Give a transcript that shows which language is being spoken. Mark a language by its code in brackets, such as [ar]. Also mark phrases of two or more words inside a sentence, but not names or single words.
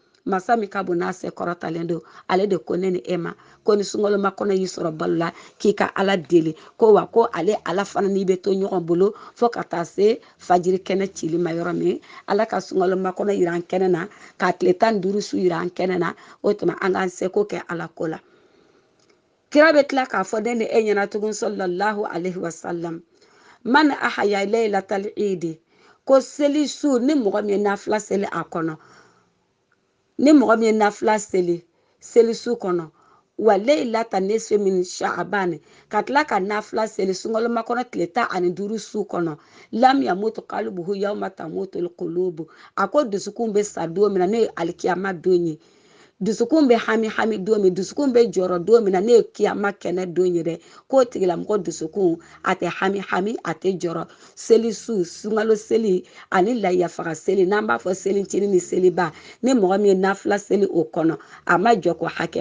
[bm] masa min ka bon n'a se kɔrɔtalen don ale de ko ne ni e ma ko ni sunkalo kɔnɔ y'i sɔrɔ balo la k'i ka ala deli ko wa ko ale ala fana n'i bɛ to ɲɔgɔn bolo fo ka taa se fajiri kɛnɛ cili ma yɔrɔ min ala ka sunkalo kɔnɔ yira an kɛnɛ na ka tile 15 su yira an kɛnɛ na o tuma an k'an seko kɛ ala ko la kira bɛ tila k'a fɔ ne ni e ɲɛna tugun [ar] صلى الله عليه وسلم من أحيا ليلة العيد [bm] ko seli su ni mɔgɔ min ye nafila seli a kɔnɔ ni mɔgɔ min ye nafila seli su kɔnɔ [ar] وليلة النصف من شعبان [bm] ka tila ka nafila seli sunkalo kɔnɔ tile 15 su kɔnɔ [ar] لم يمت قلبه يوم تموت القلوب [bm] a ko dusukun bɛ sa don min na ne ye alikiyama don ye dusukun bɛ hami don min dusukun bɛ jɔrɔ don min na ne ye kiyama kɛnɛ don ye dɛ k'o tigilamɔgɔ dusukun a tɛ hami a tɛ jɔrɔ seli su sunkalo seli ani layafaga seli n'an b'a fɔ selicinin ni seliba ni mɔgɔ min ye nafila seli o kɔnɔ a ma jɔ ko hakɛ